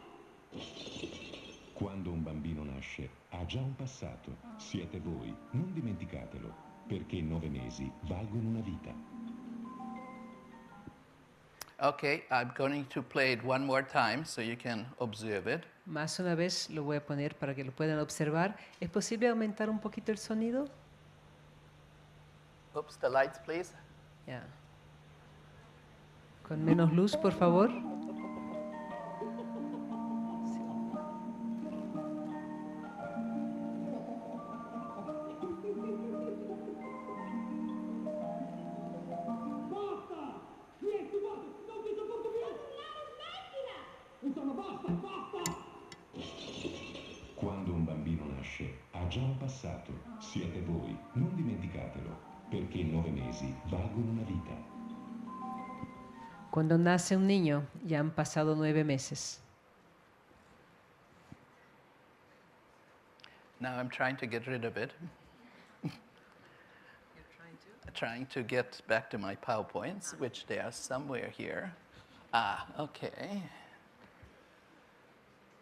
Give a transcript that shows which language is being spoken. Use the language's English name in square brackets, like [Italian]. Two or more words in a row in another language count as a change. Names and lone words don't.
[Italian] Quando un bambino nasce, ha già un passato. Siete voi, non dimenticatelo, perché 9 mesi valgono una vita. [English] Okay, I'm going to play it one more time so you can observe it. [Spanish] Más una vez lo voy a poner para que lo puedan observar. ¿Es posible aumentar un poquito el sonido? [English] Oops, the lights, please. [Spanish] Ya. Con menos luz, por favor. [Italian] Basta! Niente, guarda, non ti sopporto più! Non urlare, smettila! Insomma, basta, basta! Quando un bambino nasce, ha già un passato. Siete voi, non dimenticatelo, perché 9 mesi valgono una vita. [Spanish] Cuando nace un niño, ya han pasado 9 meses. [English] Now I'm trying to get rid of it. Trying to get back to my PowerPoints, which they are somewhere here. Ah, okay.